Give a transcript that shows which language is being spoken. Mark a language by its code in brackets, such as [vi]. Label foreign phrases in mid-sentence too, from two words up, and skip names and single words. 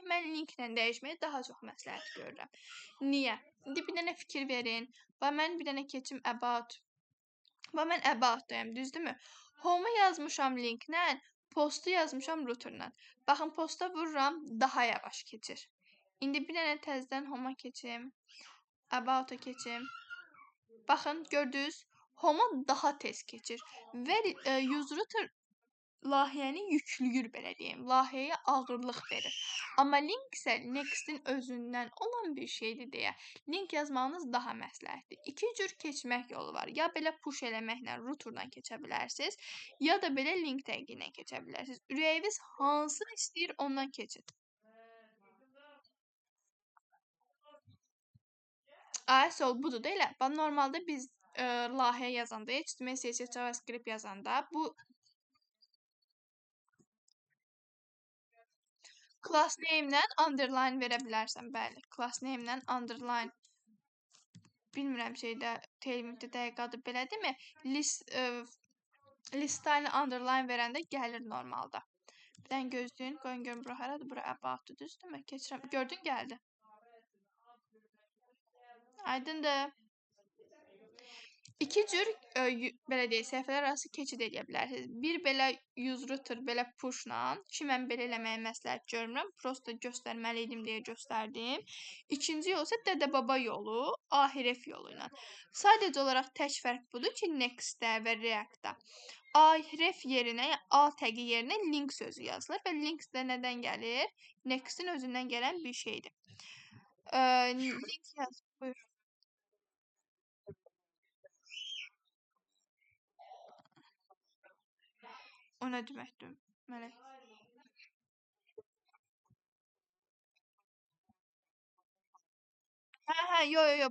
[az] Mən linklə dəyişməyi daha çox məsləhət görürəm. Niyə? İndi bir dənə fikir verin. Və mən bir dənə keçim about. Və mən about-dayım, düzdürmü? Home-u yazmışam linklə, postu yazmışam routerlə. Baxın, posta vururam, daha yavaş keçir. İndi bir dənə təzədən home-a keçim. About-a keçim. Baxın, gördünüz, home-a daha tez keçir. Və [en] use router [az] layihəni yüklüyür, belə deyim. Layihəyə ağırlıq verir. Amma link isə next-in özündən olan bir şeydir deyə link yazmağınız daha məsləhətdir. İki cür keçmək yolu var. Ya belə push eləməklə routerdan keçə bilərsiniz, ya da belə link təqi ilə keçə bilərsiniz. Ürəyiniz hansını istəyir, ondan keçin. Sol budur da elə. Normalda biz layihə yazanda, HTML, CSS, JavaScript yazanda bu [en] class name- [az] lə underline verə bilərsən, bəli. [en] Class name- [az] lə underline bilmirəm şeydə, Tailwind-də dəqiq adı belədirmi? [en] List-line underline [az] verəndə gəlir normalda. Bir dənə gözləyin, qoyun görün bura haradır? Bura about-dur, düzdürmü? Keçirəm. Gördün, gəldi. Aydındır. İki cür belə deyək, səhifələr arası keçid edə bilərsiniz. Bir belə [en] use router [az] belə push-la, ki mən belə eləməyi məsləhət görmürəm, prosta göstərməli idim deyə göstərdim. İkinci yol isə dədə-baba yolu, A-href yolu ilə. Sadəcə olaraq tək fərq budur ki, next-də və react-da A-href yerinə, A təqi yerinə link sözü yazılır və link də nədən gəlir? Next-in özündən gələn bir şeydir. Link yaz, buyur. O nə deməkdir? Mələk. Yo.